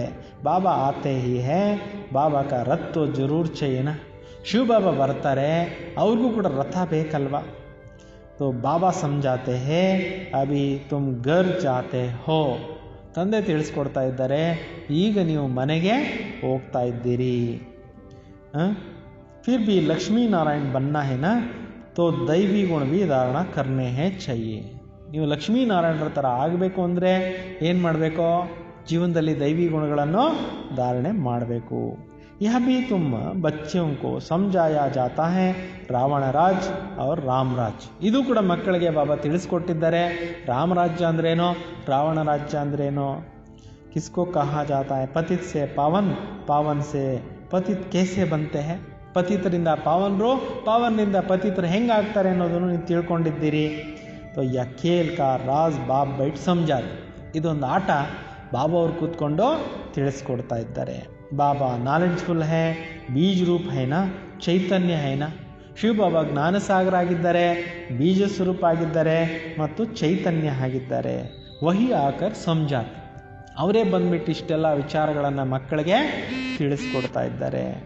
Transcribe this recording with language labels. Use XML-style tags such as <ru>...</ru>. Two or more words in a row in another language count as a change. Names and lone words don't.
<hi>बाबा आते ही हैं, बाबा का रथ तो ज़रूर चाहिए,</hi> <kn>ಶಿವ ಬಾಬಾ ಬರ್ತಾರೆ, ಅವ್ರಿಗೂ ಕೂಡ ರಥ ಬೇಕಲ್ವಾ.</kn> <hi>तो बाबा समझाते हैं अभी तुम घर जाते हो,</hi> <kn>ತಂದೆ ತಿಳಿಸ್ಕೊಡ್ತಾ ಇದ್ದಾರೆ, ಈಗ ನೀವು ಮನೆಗೆ ಹೋಗ್ತಾ ಇದ್ದೀರಿ.</kn> <hi>फिर भी लक्ष्मी नारायण बनना है ना, तो दैवी गुण भी धारणा करने हैं चाहिए.</hi> <kn>ನೀವು ಲಕ್ಷ್ಮೀನಾರಾಯಣರ ಥರ ಆಗಬೇಕು ಅಂದರೆ ಏನು ಮಾಡಬೇಕು? ಜೀವನದಲ್ಲಿ ದೈವಿ ಗುಣಗಳನ್ನು ಧಾರಣೆ ಮಾಡಬೇಕು.</kn> <hi>यह भी तुम बच्चों को समझाया जाता है रावण राज और राम राज,</hi> <kn>ಇದು ಕೂಡ ಮಕ್ಕಳಿಗೆ ಬಾಬಾ ತಿಳಿಸ್ಕೊಟ್ಟಿದ್ದಾರೆ. ರಾಮರಾಜ್ಯ ಅಂದ್ರೇನೋ, ರಾವಣ ರಾಜ್ಯ ಅಂದ್ರೇನೋ.</kn> <hi>किसको कहा जाता है पतित से पावन, पावन से पतित कैसे बनते हैं,</hi> <kn>ಪತಿತರಿಂದ ಪಾವನರು, ಪಾವನರಿಂದ ಪತಿತರು ಹೆಂಗಾಗ್ತಾರೆ ಅನ್ನೋದನ್ನು ನೀವು ತಿಳ್ಕೊಂಡಿದ್ದೀರಿ.</kn> <hi>तो यह खेल का राज बाप बैठ समझा,</hi> <kn>ಇದೊಂದು ಆಟ ಬಾಬಾ ಅವ್ರು ಕೂತ್ಕೊಂಡು ತಿಳಿಸ್ಕೊಡ್ತಾ ಇದ್ದಾರೆ.</kn> <hi>बाबा नॉलेजफुल है, बीज रूप है ना, चैतन्य है ना.</hi> <kn>ಶಿವ ಬಾಬಾ ಜ್ಞಾನಸಾಗರ ಆಗಿದ್ದಾರೆ, ಬೀಜ ಸ್ವರೂಪ ಆಗಿದ್ದಾರೆ ಮತ್ತು ಚೈತನ್ಯ ಆಗಿದ್ದಾರೆ.</kn> <hi>वही आकर समझाते,</hi> <kn>ಅವರೇ ಬಂದ್ಬಿಟ್ಟು ಇಷ್ಟೆಲ್ಲ ವಿಚಾರಗಳನ್ನು ಮಕ್ಕಳಿಗೆ ತಿಳಿಸ್ಕೊಡ್ತಾ ಇದ್ದಾರೆ.</kn>